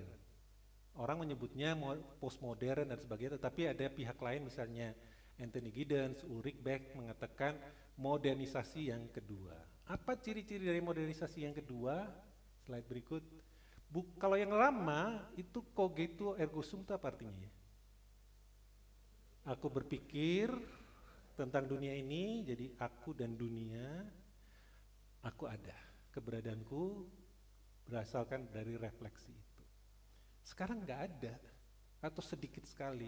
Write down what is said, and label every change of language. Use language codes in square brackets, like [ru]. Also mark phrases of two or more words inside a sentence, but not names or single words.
[id] Orang menyebutnya postmodern dan sebagainya, tetapi ada pihak lain misalnya Anthony Giddens, Ulrich Beck mengatakan modernisasi yang kedua. Apa ciri-ciri dari modernisasi yang kedua? Slide berikut. Kalau yang lama itu [la] cogito ergo sum [id] itu apa artinya ya? Aku berpikir tentang dunia ini, jadi aku dan dunia, aku ada. Keberadaanku berasalkan dari refleksi itu. Sekarang nggak ada, atau sedikit sekali.